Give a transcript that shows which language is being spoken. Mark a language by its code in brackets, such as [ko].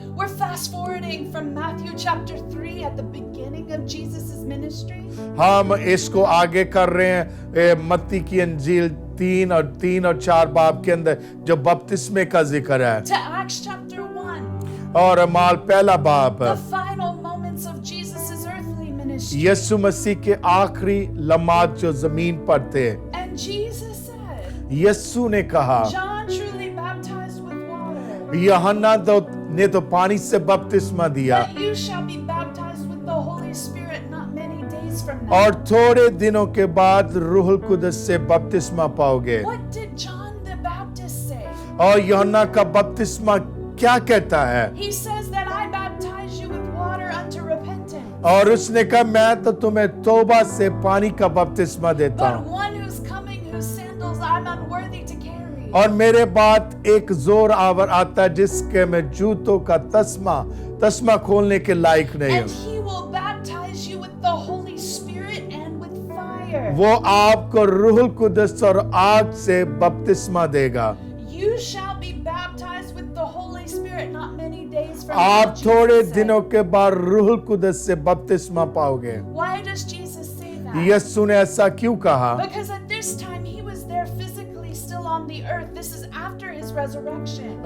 [en] We're fast forwarding from Matthew chapter 3 at the beginning of Jesus' ministry. [hi] हम इसको आगे कर रहे हैं मत्ती की अंजील 3 और 4 बाब के अंदर जो बपतिस्मे का जिक्र है [en] To Acts chapter 1, [hi] और माल पहला बाब [en] the final moments of Jesus' earthly ministry. [hi] यीशु मसीह के आखिरी लम्हात जो जमीन पर थे। [en] And Jesus said, [hi] यीशु ने कहा [en] John truly baptized with water, [hi] यूहन्ना ने तो पानी से बपतिस्मा दिया [en] but you shall be baptized with the Holy Spirit not many days from now. [hi] और थोड़े दिनों के बाद रूहुल कुदस से बपतिस्मा पाओगे। [en] What did John the Baptist say? [hi] और यूहन्ना का बपतिस्मा क्या कहता है? [en] He says that I baptize you with water unto repentance. [hi] और उसने कहा मैं तो तुम्हें तौबा से पानी का बपतिस्मा देता [en] But [hi] हूँ [en] one who's coming, whose sandals I'm unworthy to carry. [hi] और मेरे बाद एक जोर आवर आता है जिसके मैं जूतों का तस्मा खोलने के लायक नहीं [en] And [hi] हूँ। [en] he will baptize you with the Holy Spirit and with fire. [hi] वो आपको रूहुल कुदस और आग से बपतिस्मा देगा। [en] You shall be baptized with the Holy Spirit not many days from now. [hi] आप थोड़े [en] Jesus said. [hi] दिनों के बाद रूहुल कुदस से बपतिस्मा पाओगे। [en] Why does Jesus say that? [hi] यीशु ने ऐसा क्यों कहा? [en] Because at this time he was there physically the earth. This is after his resurrection.